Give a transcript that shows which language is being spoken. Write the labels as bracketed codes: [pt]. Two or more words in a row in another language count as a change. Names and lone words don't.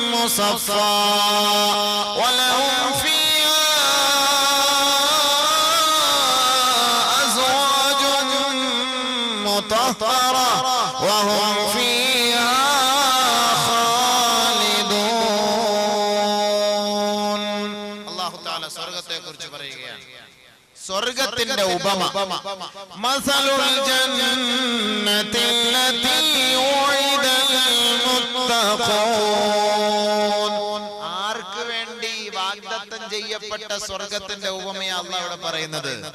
[ar] مصفى ولهم فيها أزواج مطهرة وهم فيها خالدون. [ml] അല്ലാഹു തആല സ്വർഗ്ഗത്തെക്കുറിച്ച് പറയുകയാണ്. സ്വർഗ്ഗത്തിന്റെ ഉപമ [ar] مثل الجنة التي وعد المتقون. [ml] ആർക്ക് വേണ്ടി വാഗ്ദത്തം ചെയ്യപ്പെട്ട സ്വർഗ്ഗത്തിന്റെ ഉപമയാണ് അല്ലാഹു ഇവിടെ പറയുന്നത്.